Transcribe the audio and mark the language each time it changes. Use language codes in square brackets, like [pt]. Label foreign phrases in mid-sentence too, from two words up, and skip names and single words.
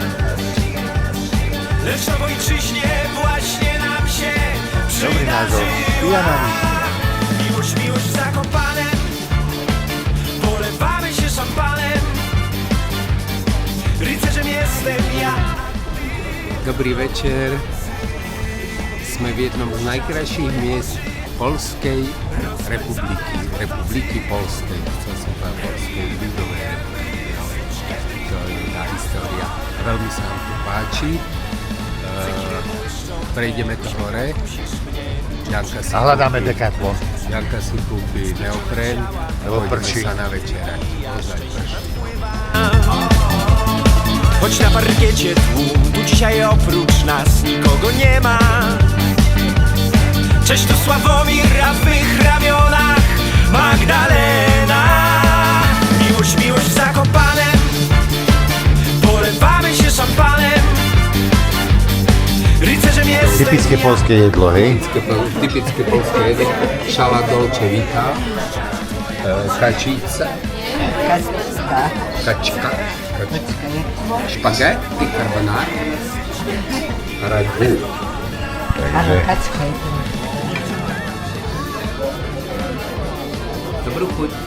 [pl] Lecz na ojczyźnie właśnie nam się przydarzyła. Miłość, miłość w Zakopanem, polewamy się szampanem. Rycerzem jestem ja. [sk] Dobrý večer. Sme v jednom z najkrajších miest Poľskej republiky. Republiky Poľskej. Chcel som povedať Poľskej ľudovej republiky. To je tá história. Veľmi sa nám tu páči. Prejdeme to hore. A hľadáme Decathlon. Janka si kúpi neopren. Lebo prší. Sa na večerať. Ozaj prší. [pl] Choć na parkiecie tłum, tu dzisiaj oprócz nas nikogo nie ma. Cześć tu Sławomir, a w mych ramionach Magdalena. Miłość, miłość w Zakopanem, polewamy się szampanem. Rycerzem jestem [sk] Typické [pl] ja. [sk] polské jedlo, hej? Typické polské jedlo. Šala [it] dolce vita. [sk] Kačica. Kačka. Špagety, carbonara. Ragu. Dobrú chuť.